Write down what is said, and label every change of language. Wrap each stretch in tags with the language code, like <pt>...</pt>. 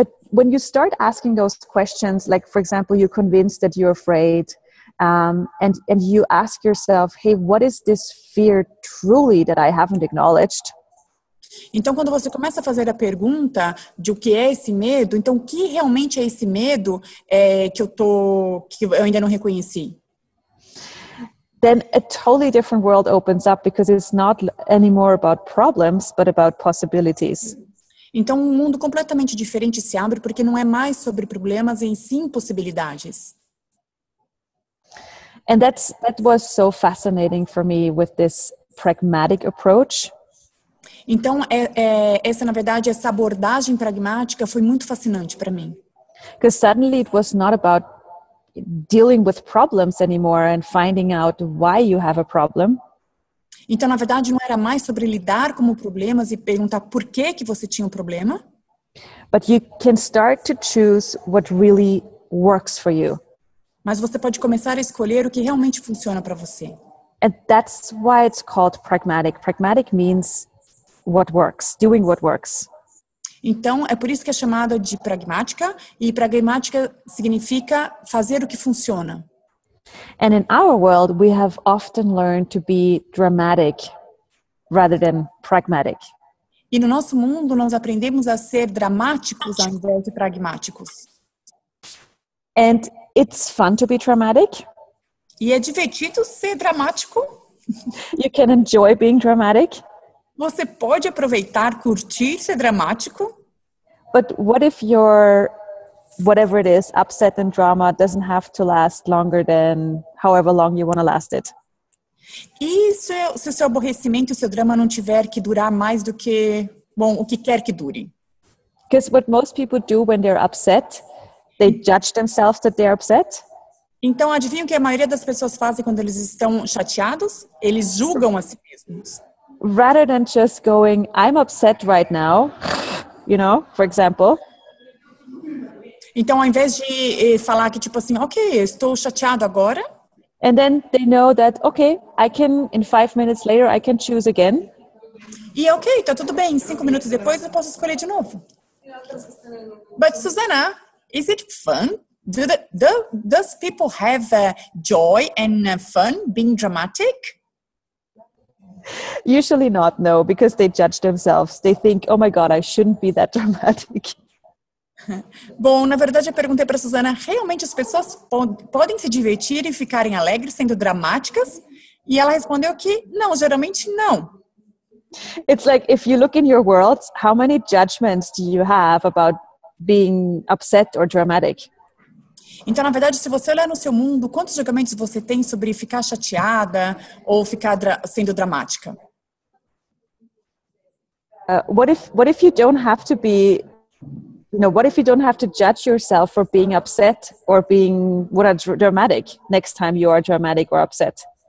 <en>When you start asking those questions, like, for example, you're convinced that you're afraid, and you ask yourself, hey, what is this fear truly that I haven't acknowledged?</en> <pt>Então, quando você começa a fazer a pergunta de o que é esse medo, então, o que realmente é esse medo que eu ainda não reconheci?</pt> <en>Then a totally different world opens up because it's not anymore about problems, but about possibilities.</en> <pt>Então, um mundo completamente diferente se abre porque não é mais sobre problemas, e sim possibilidades.</pt> <en>And that was so fascinating for me with this pragmatic approach.</en> <pt>Então, essa, na verdade, essa abordagem pragmática foi muito fascinante para mim.</pt> <en>Because suddenly it was not about dealing with problems anymore and finding out why you have a problem.</en> <pt>Então, na verdade, não era mais sobre lidar com problemas e perguntar por que você tinha um problema.</pt> <en>But you can start to choose what really works for you.</en> <pt>Mas você pode começar a escolher o que realmente funciona para você.</pt> <en>And that's why it's called pragmatic. Pragmatic means what works, doing what works.</en> <pt>Então, é por isso que é chamada de pragmática, e pragmática significa fazer o que funciona.</pt> <en>And in our world, we have often learned to be dramatic rather than pragmatic.</en> <pt>E no nosso mundo, nós aprendemos a ser dramáticos ao invés de pragmáticos.</pt> <en>And it's fun to be dramatic.</en> <pt>E é divertido ser dramático.</pt> <en>You can enjoy being dramatic.</en> <pt>Você pode aproveitar, curtir, ser dramático.</pt> <en>But what if your, whatever it is, upset and drama doesn't have to last longer than however long you want to last it?</en> <pt>E se o seu aborrecimento, o seu drama não tiver que durar mais do que, bom, o que quer que dure?</pt> <en>Because what most people do when they're upset, they judge themselves that they're upset.</en> <pt>Então, adivinha o que a maioria das pessoas fazem quando eles estão chateados? Eles julgam a si mesmos.</pt> <en>Rather than just going, I'm upset right now, you know, for example.</en> <pt>Então, ao invés de falar que, tipo assim, ok, eu estou chateado agora.</pt> <en>And then they know that, okay, I can, in 5 minutes later, I can choose again.</en> <pt>E ok, tá tudo bem. 5 minutos depois eu posso escolher de novo.</pt> <en>But Susanna, is it fun? Does people have joy and fun being dramatic? Usually not, no, because they judge themselves. They think, oh my God, I shouldn't be that dramatic.</en> <pt>Bom, na verdade eu perguntei para Susanna, realmente as pessoas podem se divertir e ficarem alegres sendo dramáticas? E ela respondeu que não, geralmente não.</pt> <en>It's like, if you look in your world, how many judgments do you have about being upset or dramatic?</en> <pt>Então, na verdade, se você olhar no seu mundo, quantos julgamentos você tem sobre ficar chateada ou ficar sendo dramática?</pt> <en>What if you don't have to be, you know, what if you don't have to judge yourself for being upset or being dramatic next time you are dramatic or upset?</en>